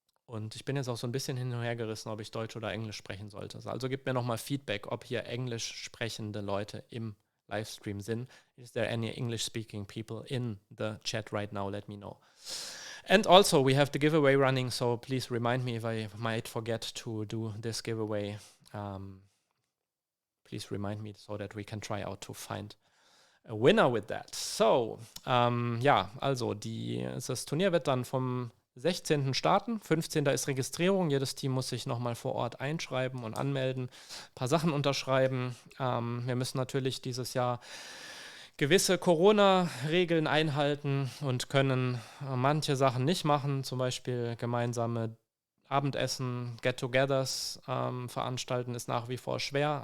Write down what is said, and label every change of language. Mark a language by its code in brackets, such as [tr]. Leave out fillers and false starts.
[de] Und ich bin jetzt auch so ein bisschen hin und her gerissen, ob ich Deutsch oder Englisch sprechen sollte. Also gebt mir nochmal Feedback, ob hier englisch sprechende Leute im Livestream sind. [en] Is there any English-speaking people in the chat right now? Let me know. And also, we have the giveaway running, so please remind me if I might forget to do this giveaway. Please remind me so that we can try out to find a winner with that. [de] So, also das Turnier wird dann vom 16. starten. 15. ist Registrierung. Jedes Team muss sich nochmal vor Ort einschreiben und anmelden, ein paar Sachen unterschreiben. Wir müssen natürlich dieses Jahr gewisse Corona-Regeln einhalten und können manche Sachen nicht machen, zum Beispiel gemeinsame Abendessen, Get-togethers veranstalten ist nach wie vor schwer.